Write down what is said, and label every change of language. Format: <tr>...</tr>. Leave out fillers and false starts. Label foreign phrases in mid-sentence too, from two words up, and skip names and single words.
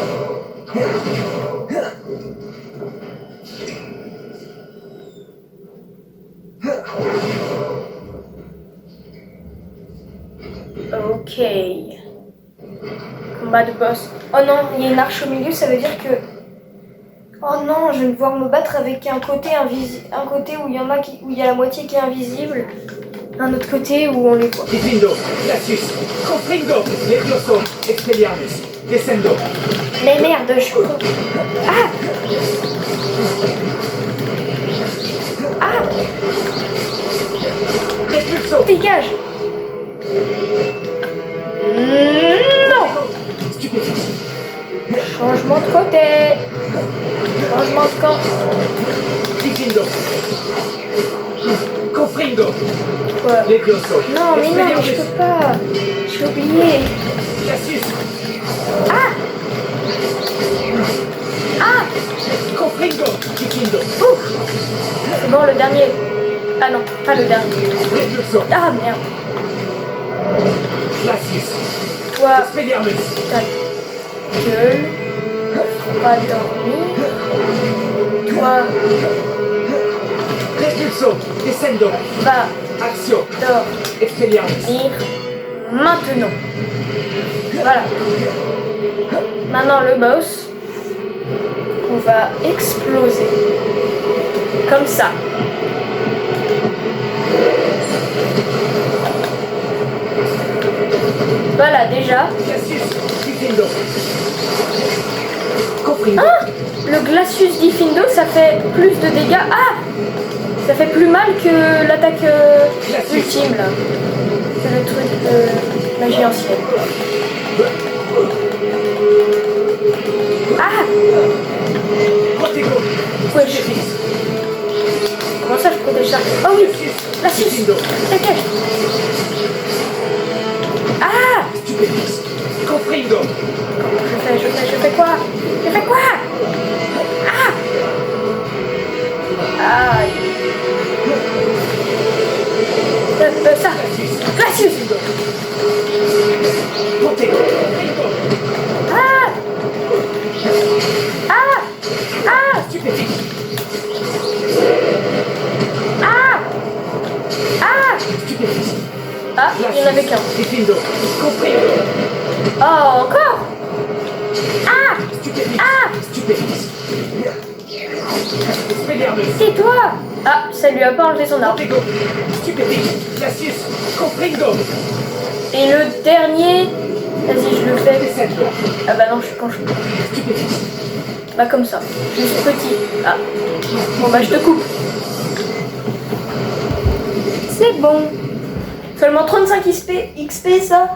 <fr>Ok. Combat de boss. Oh non, il y a une arche au milieu, ça veut dire que... Oh non, je vais devoir me battre avec un côté invisible, un côté où il y en a où il y a la moitié qui est invisible, un autre côté où on les voit. Difindo. Glacius. Confringo. Levioso. Expelliarmus. Descendo. Mais merde, je suis con. Ah! Ah! Repulso. Dégage! Non! Stupéfice. Changement de côté! Changement de camp! Difindo. Confringo. Quoi? Levioso. Non, mais non, je peux pas! J'ai oublié! Glacius. Ah! Ah! Confringo. Difindo. Ouf! C'est bon, le dernier! Ah non, pas le dernier! Repulso. Ah merde! Glacius. Toi, Expelliarmus. ta gueule! Faut pas dormir! Toi, Repulso. Descendo. va Axio. Expelliarmus. dormir maintenant! Voilà! Maintenant le boss, on va exploser. Comme ça. Voilà, déjà. Glacius. Difindo. Confringo. Ah! Le Glacius Diffindo, ça fait plus de dégâts. Ah! Ça fait plus mal que l'attaque ultime, là. C'est le truc de magie ancienne. Ah! Protego. Ouais, comment ça, je protège ça? Oh oui! Glacius! Difindo. Dégage! Ah! Stupéfice. Confringo. Je fais quoi? Je fais quoi? Ah! Aïe! Ça! Glacius! Protego. Ah! Ah! Ah! Stupéfice. Ah! Ah! Stupéfice. Ah, il y en avait qu'un. Difindo. Confringo. Oh, encore? Ah! Stupéfice. Ah! Stupéfice. Expelliarmus. C'est toi! Ah, ça lui a pas enlevé son arme. Protego. Stupéfice. Glacius. Confringo. Et le dernier... Vas-y, je le fais. Descendo. Ah bah non, je suis con. Stupéfice. Bah comme ça. Juste petit. Ah. Bon bah je te coupe. C'est bon. Seulement 35 XP ça.</fr>